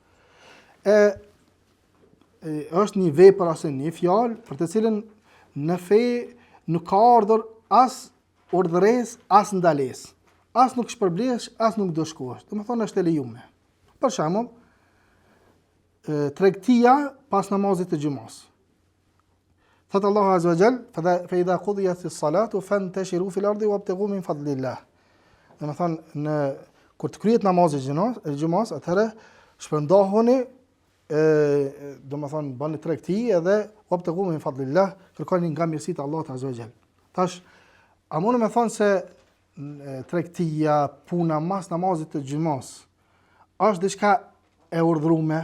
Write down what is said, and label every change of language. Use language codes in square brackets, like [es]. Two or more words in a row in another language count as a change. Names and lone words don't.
[sq] Është një vepër ose një fjalë për të cilën në fe nuk ka ardhur as urdhëres, as ndales. As nuk shpërblesh, as nuk do shkosh. Do të thonë është e lejume. Për shembull, tregtia pas namazit të xumës. Thot Allahu [ar] عز وجل, فإذا قضيت الصلاة فانتشروا في الأرض وابتغوا من فضل الله. [sq] Do të thonë kur të kryhet namazi i xumës, atëherë shpërndahuni, do të thonë bani tregti edhe [ar] وابتغوا من فضل الله, [sq] kërkoni nga mirësitë e Allahut [ar] عز وجل. [sq] Tash, a mund të thonë se tregtia, puna mas namazit të xumës është diçka e urdhëruar?